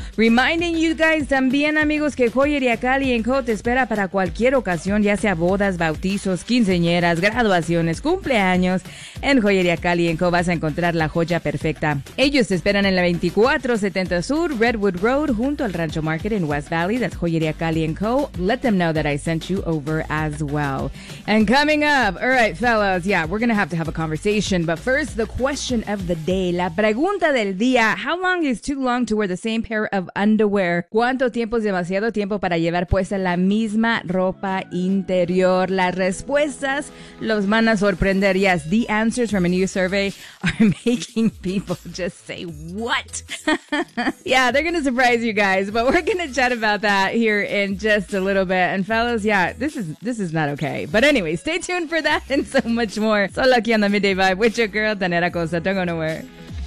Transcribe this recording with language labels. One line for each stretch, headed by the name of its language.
English: Reminding you guys
Spanish: también, amigos, que Joyería Cali en Co. te espera para cualquier ocasión, ya sea bodas, bautizos, quinceañeras, graduaciones, cumpleaños. En Joyería Cali en Co. vas a encontrar la joya perfecta. Ellos te esperan en la 2470 Sur, Redwood Road, junto al Rancho Market en West Valley.
English: That's Joyería Cali & Co. Let them know that I sent you over as well. And coming up, all right, fellas, yeah, we're going to have a conversation, but first, the question of the day,
Spanish: la pregunta del día,
English: how long is too long to wear the same pair of underwear?
Spanish: ¿Cuánto tiempo es demasiado tiempo para llevar puesta la misma ropa interior? Las respuestas los van a sorprender.
English: Yes, the answers from a new survey are making people just say, what? Yeah, they're going to surprise you guys, but we're going to chat about that here in just a little bit. And fellas, yeah, this is not okay. But anyway, stay tuned for that and so much more.
Spanish: Solo aquí
English: on The Midday Vibe with your girl, Daneta Costa. Don't go nowhere.